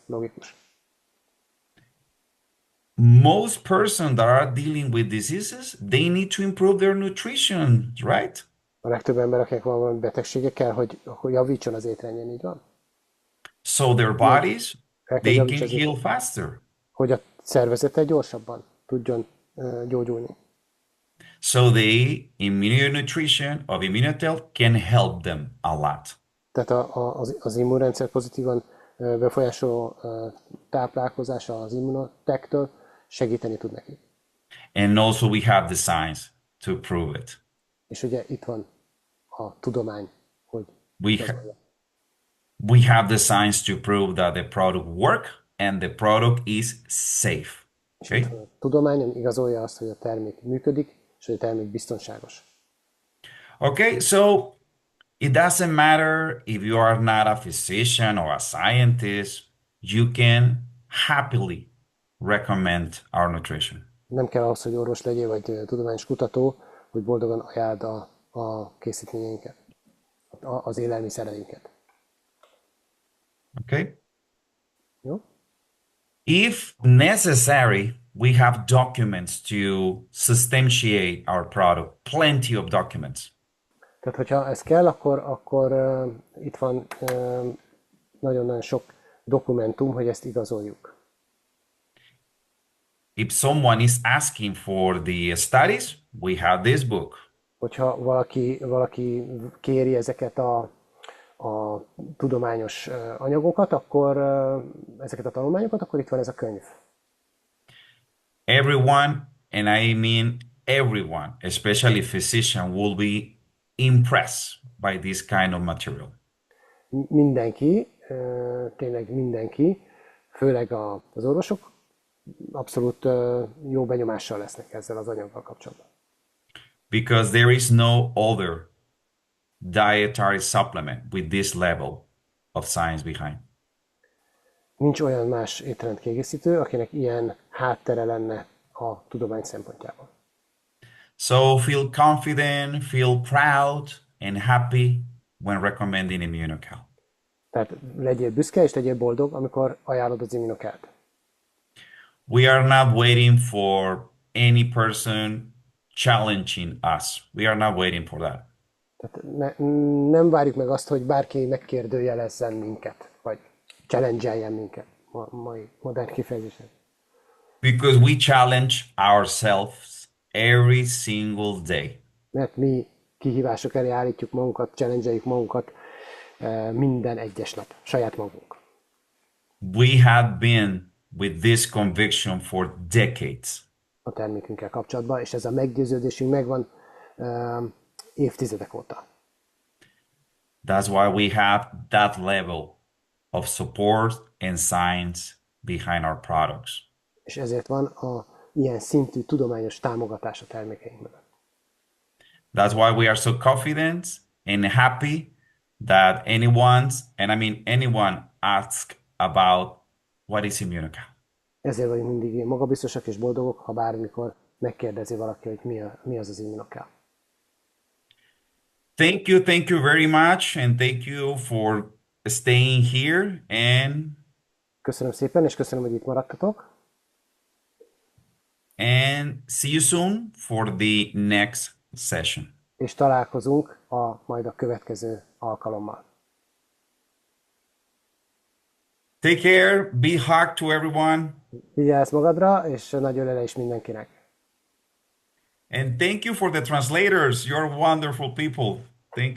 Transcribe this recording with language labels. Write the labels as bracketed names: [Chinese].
[Hungarian] Logikus. [English] Most persons that are dealing with diseases, they need to improve their nutrition, right? [Hungarian] A legtöbb ember, akinek van valami betegsége, kell, hogy javítson az étrendjén, így van? [English] So their bodies, [Hungarian] El kell [English] they can [Hungarian] javítsa az [English] heal faster. [Hungarian] hogy a szervezete gyorsabban tudjon gyógyulni. [English] So the immunonutrition of Immunotel can help them a lot. [Hungarian] Tehát az immunrendszer pozitívan befolyásoló táplálkozása az immunotektől segíteni tud neki. [English] And also we have the science to prove it. [Hungarian] És ugye itt van a tudomány, hogy [English] We, ha- [Hungarian] igazolja. [English] We have the science to prove that the product work and the product is safe. [Hungarian] És itt [English] Okay? [Hungarian] van a tudomány, ami igazolja azt, hogy a termék működik, és hogy a termék biztonságos. [English] Okay, so it doesn't matter if you are not a physician or a scientist, you can happily recommend our nutrition. [Hungarian] Nem kell ahhoz, hogy orvos legyél, vagy tudományos kutató, hogy boldogan ajánld a készítményeinket, az élelmiszereinket. [English] Okay? [Hungarian] Jó? [English] If necessary, we have documents to substantiate our product, plenty of documents. [Hungarian] Tehát, hogyha ez kell, akkor itt van nagyon-nagyon sok dokumentum, hogy ezt igazoljuk. [English] If someone is asking for the studies, we have this book. [Hungarian] Hogyha valaki kéri ezeket a tudományos anyagokat, akkor ezeket a tanulmányokat, akkor itt van ez a könyv. [English] Everyone, and I mean everyone, especially physician, will be impressed by this kind of material. [Hungarian] Mindenki, tényleg mindenki, főleg az orvosok abszolút jó benyomással lesznek ezzel az anyaggal kapcsolatban. [English] Because there is no other dietary supplement with this level of science behind. [Hungarian] Nincs olyan más étrendkiegészítő, akinek ilyen háttere lenne a tudomány szempontjából. [English] So feel confident, feel proud, and happy when recommending Immunocal. [Hungarian] Tehát legyél büszke és legyél boldog, amikor ajánlod az Immunocalt. [English] We are not waiting for any person challenging us. We are not waiting for that. [Hungarian] Tehát nem várjuk meg azt, hogy bárki megkérdőjelezzen minket, vagy challenge-eljen minket, mai modern kifejezésen. [English] Because we challenge ourselves every single day. [Hungarian] Mert mi kihívások elé állítjuk magunkat, challenge-eljük magunkat minden egyes nap, saját magunk. [English] We have been with this conviction for decades. [Hungarian] A termékünkkel kapcsolatban, és ez a meggyőződésünk megvan évtizedek óta. [English] That's why we have that level of support and science behind our products. [Hungarian] És ezért van ilyen szintű tudományos támogatás a termékeink mögött. [English] That's why we are so confident and happy that anyone asks about what is Immunocal. [Hungarian] Ezért vagyunk mindig magabiztosak és boldogok, ha bármikor megkérdezi valaki, hogy mi az Immunocal. [English] Thank you very much, and thank you for staying here. [Hungarian] Köszönöm szépen, és köszönöm, hogy itt maradtatok. [English] And see you soon for the next session. [Hungarian] És találkozunk majd a következő alkalommal. [English] Take care, be hug to everyone, [Hungarian] Vigyázz magadra, és nagy ölelés mindenkinek. [English] and thank you for the translators. You're wonderful people. Thank you.